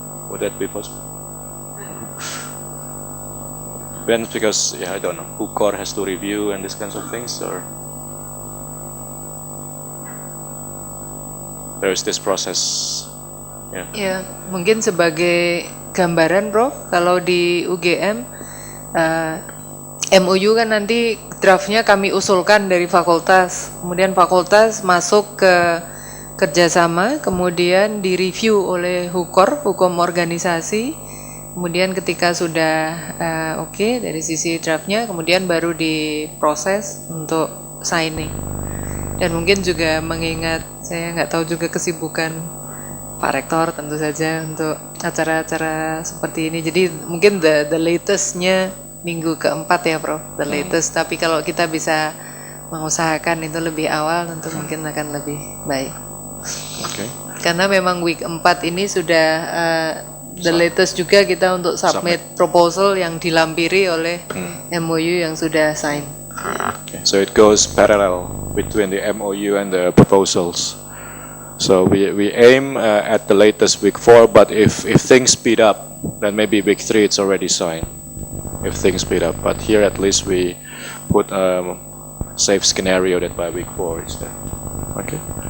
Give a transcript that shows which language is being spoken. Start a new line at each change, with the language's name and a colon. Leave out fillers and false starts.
English: Would that be possible? Depends because I don't know. Who core has to review and these kinds of things, or there is this process.
Indonesian: Ya, mungkin sebagai gambaran, Prof, kalau di UGM MOU kan nanti draftnya kami usulkan dari fakultas, kemudian fakultas masuk ke kerjasama, kemudian direview oleh Hukor, hukum organisasi, kemudian ketika sudah oke dari sisi draftnya, kemudian baru diproses untuk signing. Dan mungkin juga mengingat saya nggak tahu juga kesibukan Pak Rektor tentu saja untuk acara-acara seperti ini. Jadi mungkin
English: the latest-
Indonesian: nya minggu keempat ya, Prof, the latest. Tapi kalau kita bisa mengusahakan itu lebih awal, tentu mungkin akan lebih baik. Oke. Karena memang week 4 ini sudah
English: the latest
Indonesian: juga kita untuk
English: submit proposal
Indonesian: yang dilampiri oleh MOU yang sudah sign.
English: Okay. So it goes parallel between the MOU and the proposals. So we aim at the latest week 4, but if things speed up, then maybe week 3 it's already signed. If things speed up, but here at least we put a safe scenario that by week 4 it's there. Okay.